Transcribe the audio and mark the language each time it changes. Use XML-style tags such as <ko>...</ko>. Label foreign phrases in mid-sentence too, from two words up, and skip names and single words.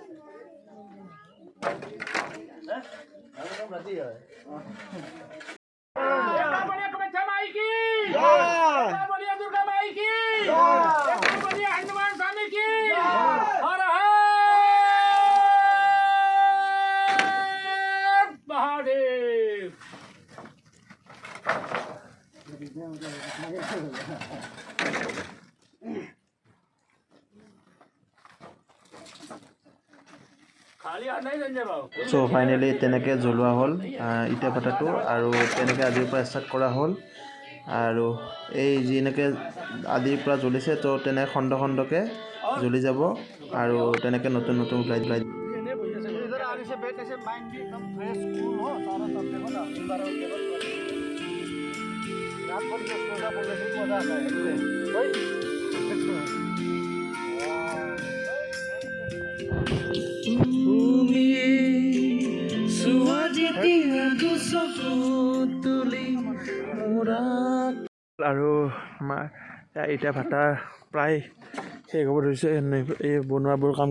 <hi>बढ़िया कमच्छा माई की बढ़िया दुर्गा माई की बढ़िया हनुमान स्वामी की हर हर महादेव</hi> <en>so finally</en> <as>তেনেকৈ জ্বলোৱা হ'ল ইটা ভাটাটো আৰু তেনেকৈ আজিৰ পৰা ষ্টাৰ্ট কৰা হ'ল আৰু এই যেনেকৈ আদিৰ পৰা জ্বলিছে তো তেনে খণ্ড খণ্ডকৈ জ্বলি যাব আৰু তেনেকৈ নতুন নতুন ওলাই</as> <hi>इधर आगे से बैठने से माइंड भी एकदम</hi> <en>fresh cool</en> <hi>हो सारा सब देखो ना एनवायरमेंट रात भर जो सोचा बोलने से मजा आता है भाई</hi> <as>আৰু আমাৰ ইটা ভাটা প্ৰায় শেষ হ'ব ধৰিছে এই বনোৱাবোৰ কাম</as>